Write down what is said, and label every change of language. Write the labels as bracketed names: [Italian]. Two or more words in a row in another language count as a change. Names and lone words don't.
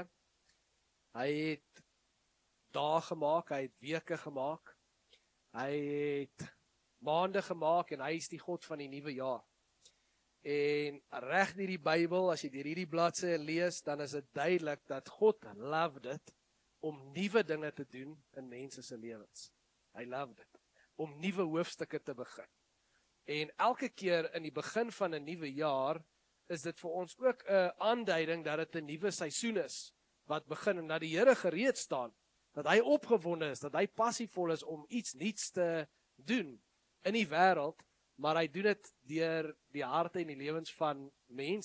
[Afrikaans] Hy het dae gemaak, hy het weke gemaak, hy het maande gemaak en hy is die God van die nuwe jaar. En reg deur die Bybel, as jy deur hierdie bladsye lees, dan is dit duidelik dat God [English] loved it [Afrikaans] om nuwe dinge te doen in mense se lewens. Hy [English] loved it [Afrikaans] om nuwe hoofstukke te begin. En elke keer in die begin van 'n nuwe jaar is dit vir ons ook 'n aanduiding dat dit 'n nuwe seisoen is wat begin en dat die Here gereed staan, dat hy opgewonde is, dat hy passievol is om iets nuuts te doen in die wêreld, maar hy doen dit deur die harte en die lewens van mense.